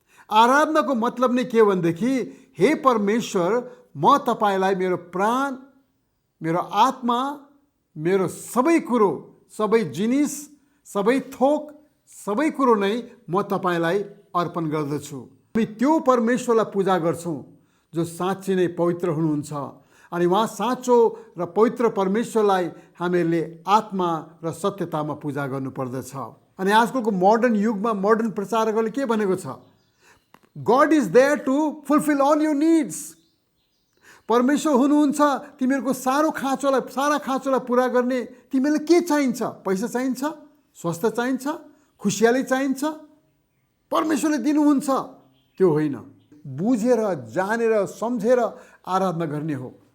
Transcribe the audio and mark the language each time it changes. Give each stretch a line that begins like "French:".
Nepali: आराधनाको मतलब नै के भनेदेखि हे परमेश्वर, म तपाईँलाई मेरो प्राण, मेरो आत्मा, मेरो सबै कुरो, सबै जिनिस, सबै थोक, सबै कुरो नै म तपाईँलाई अर्पण गर्दछु। हामी त्यो परमेश्वरलाई पूजा गर्छौँ जो साँच्चै नै पवित्र हुनुहुन्छ। अनि उहाँ साँचो र पवित्र परमेश्वरलाई हामीहरूले आत्मा र सत्यतामा पूजा गर्नुपर्दछ। अनि आजकलको मोडर्न युगमा मोडर्न प्रचारकहरूले के भनेको छ?
English: God is there to fulfill all your needs.
Nepali: परमेश्वर हुनुहुन्छ तिमीहरूको सारा खाँचोलाई पुरा गर्ने। तिमीलाई के चाहिन्छ? पैसा चाहिन्छ, स्वास्थ्य चाहिन्छ, खुसियाली चाहिन्छ, परमेश्वरले दिनुहुन्छ। त्यो होइन, बुझेर जानेर सम्झेर आराधना गर्ने हो।